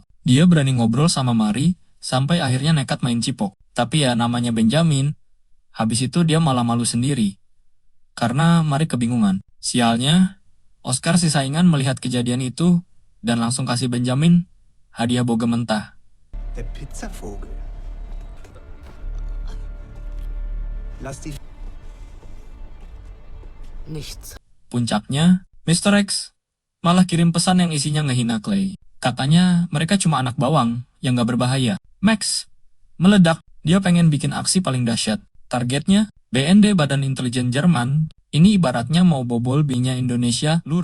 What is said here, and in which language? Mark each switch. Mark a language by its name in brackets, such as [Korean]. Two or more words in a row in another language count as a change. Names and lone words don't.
[Indonesian] Dia berani ngobrol sama Mari, sampai akhirnya nekat main cipok. Tapi ya namanya Benjamin, habis itu dia malah malu sendiri. Karena Mari kebingungan. Sialnya, Oscar si saingan melihat kejadian itu, dan langsung kasih Benjamin hadiah boga mentah. [German] Der Pizzavogel. Lass die Nichts. [Indonesian] Puncaknya, Mr. X malah kirim pesan yang isinya ngehina Clay. Katanya mereka cuma anak bawang yang gak berbahaya. Max meledak, dia pengen bikin aksi paling dahsyat. Targetnya, BND Badan Intelijen Jerman, ini ibaratnya mau bobol B-nya Indonesia, lur.